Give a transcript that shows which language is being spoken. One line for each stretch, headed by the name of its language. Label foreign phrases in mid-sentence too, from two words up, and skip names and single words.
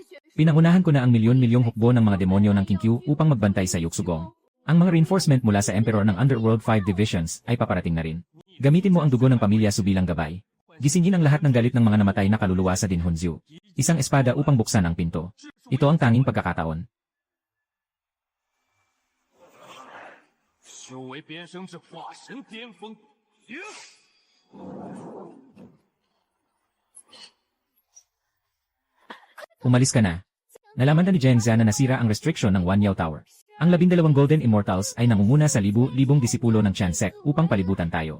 Filipino: Pinangunahan ko na ang milyon-milyong hukbo ng mga demonyo ng Qingqiu upang magbantay sa Yuksugong. Ang mga reinforcement mula sa Emperor ng Underworld 5 Divisions ay paparating na rin. Gamitin mo ang dugo ng pamilya Su bilang gabay. Gisingin ang lahat ng galit ng mga namatay na kaluluwa sa Dinhunziu. Isang espada upang buksan ang pinto. Ito ang tanging pagkakataon.
Chinese: 修为边生至化神巅峰。
Filipino: Umalis ka na. Nalaman na ni Jiang Xia na nasira ang restriction ng Wanyao Tower. Ang 12 Golden Immortals ay nangunguna sa libu-libong disipulo ng Qian Sect upang palibutan tayo.